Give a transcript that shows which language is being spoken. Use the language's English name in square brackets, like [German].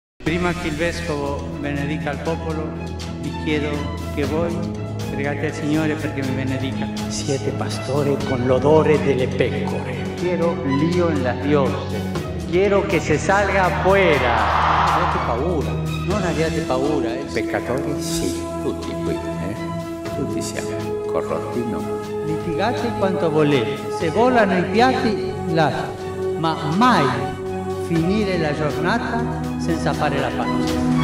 [Italian] Prima che il Vescovo benedica il popolo, vi chiedo che voi pregate al Signore perché mi benedica. Siete pastore con l'odore delle pecore. [Spanish] Quiero lío en las dioses. Quiero que se salga afuera. [Italian] Avete paura. Non abbiate paura. Peccatori sì, tutti qui, tutti siamo corrotti, no? Litigate quanto volete. Se volano i piatti, lasciate. Ma mai finire la giornata senza fare la pace.